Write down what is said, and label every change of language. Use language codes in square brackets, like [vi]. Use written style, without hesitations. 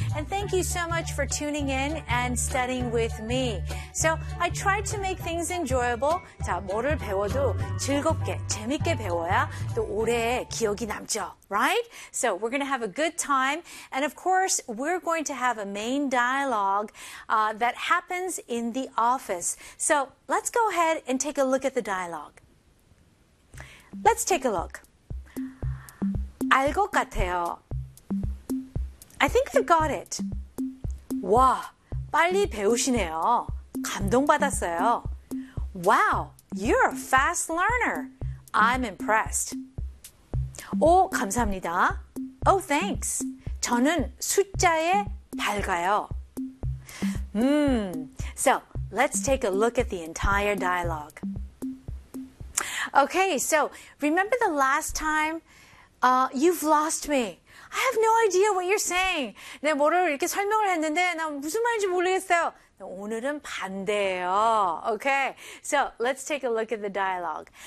[en] And thank you so much for tuning in and studying with me. So, I try to make things enjoyable. [ko] 자, 뭐를 배워도 즐겁게, 재밌게 배워야 또 오래 기억이 남죠. [en] Right? So, we're going to have a good time. And of course, we're going to have a main dialogue that happens in the office. So, let's go ahead and take a look at the dialogue. Let's take a look. [ko] 알 것 같아요. [en] I think I've got it. [ko] 와, 빨리 배우시네요. 감동받았어요. [en] Wow, you're a fast learner. I'm impressed. [ko] 오, 감사합니다. [en] Oh, thanks. [ko] 저는 숫자에 밝아요. [en] So let's take a look at the entire dialogue. Okay, so remember the last time you've lost me. I have no idea what you're saying. [ko] 네, 뭐를 이렇게 설명을 했는데 나 무슨 말인지 모르겠어요. 네, 오늘은 반대예요. [en] Okay, so let's take a look at the dialogue.